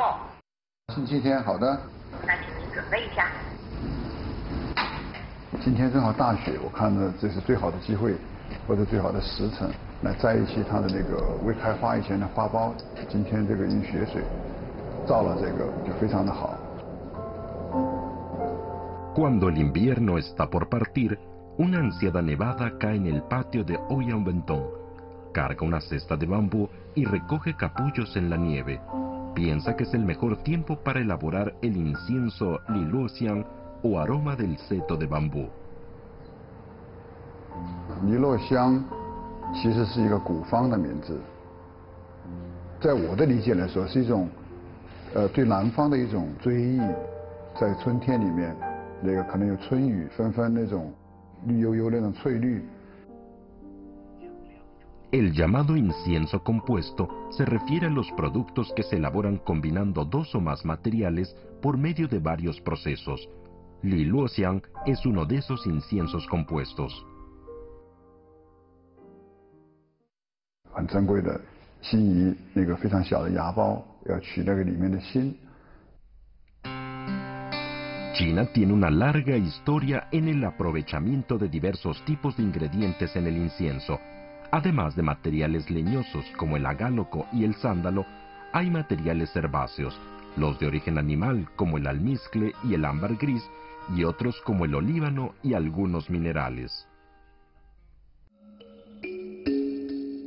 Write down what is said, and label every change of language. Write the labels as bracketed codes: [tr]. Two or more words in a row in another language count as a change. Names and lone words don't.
[zh] 星期天，好的。那请您准备一下。今天正好大雪，我看呢这是最好的机会，或者最好的时辰，来摘一期它的那个未开花以前的花苞。今天这个用雪水照了这个，就非常的好。 [es] Cuando el invierno está por partir, una ansiada nevada cae en el patio de Ouyang Wentong. Carga una cesta de bambú y recoge capullos en la nieve. Piensa que es el mejor tiempo para elaborar el incienso Li Luoxiang o aroma del seto de bambú. [zh] 尼洛香其实是一个古方的名字，在我的理解来说，是一种对南方的一种追忆，在春天里面。那个可能有春雨纷纷那种绿油油那种翠绿。 [es] El llamado incienso compuesto se refiere a los productos que se elaboran combinando 2 o más materiales por medio de varios procesos. Li Luoxiang es uno de esos inciensos compuestos. [zh] 很珍贵的心仪，那个非常小的芽苞，要取那个里面的心。 [es] China tiene una larga historia en el aprovechamiento de diversos tipos de ingredientes en el incienso. Además de materiales leñosos como el agálloco y el sándalo, hay materiales herbáceos, los de origen animal como el almizcle y el ámbar gris, y otros como el olíbano y algunos minerales.